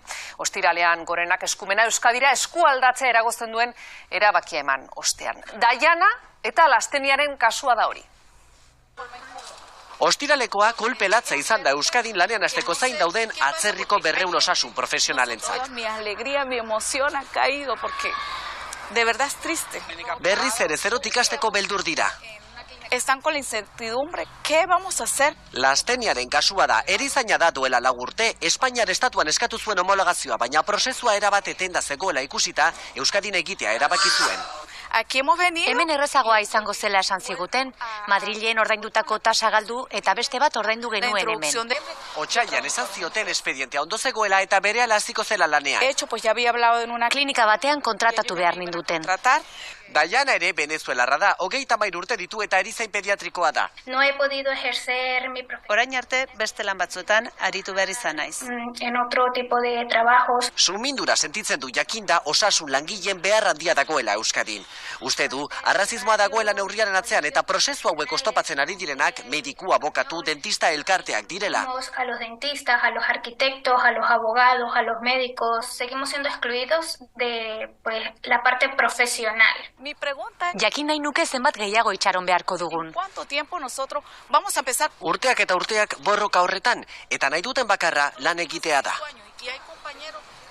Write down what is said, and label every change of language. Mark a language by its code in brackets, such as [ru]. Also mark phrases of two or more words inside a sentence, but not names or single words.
[eu] Ostiralean Gorenak eskumena Euskadira eskualdatzea eragozten duen erabakia eman ostean. Daiana eta Lasteniaren kasua da hori. Ostiralekoa kolpe latza izan da Euskadin lanean hasteko zain dauden atzerriko 200 osasun profesionalentzat. [es] Mi alegría, mi emoción ha caído porque de verdad es triste. [eu] Berriz ere zerotik hasteko beldur dira. [es] Están con la incertidumbre, ¿qué vamos a hacer? [eu] Lasteniaren kasua da, erizaina da duela 4 urte, Espainiar estatuan eskatu zuen homologazioa, baina prozesua erabat etenda zegoela ikusita, Euskadin egitea erabaki zuen. [es] Aquí hemos venido. [eu] Hemen errezagoa izango zela esan ziguten, Madrilen ordaindutako tasa galdu eta beste bat ordaindu genuen hemen. Otsailean esan zioten espedientea ondo zegoela eta berehala hasiko zela lanean. [es] De hecho, pues ya había hablado en una [eu] Klinika batean kontratatu behar ninduten. Daiana ere venezuelarra da, 33 urte ditu eta erizain pediatrikoa da. [es] No he podido ejercer mi profesión. [eu] Orain arte beste lan batzuetan aritu behar izan naiz. [es] En otro tipo de trabajos. [eu] Sumindura sentitzen du jakinda osasun langileen behar handia dagoela Euskadin. Uste du, arrazismoa dagoela neurriaren atzean eta prozesu hauek oztopatzen ari direnak mediku, abokatu, dentista elkarteak direla. [es] A los dentistas, a los arquitectos, a los abogados, a los médicos, seguimos siendo excluidos de la parte profesional. Mi pregunta es, [eu] jakin nahi nuke zenbat gehiago itxaron beharko dugun. [es] ¿cuánto tiempo nosotros vamos a empezar? [eu] Urteak eta urteak borroka horretan, eta nahi duten bakarra lan egitea da. [es] Y hay compañeros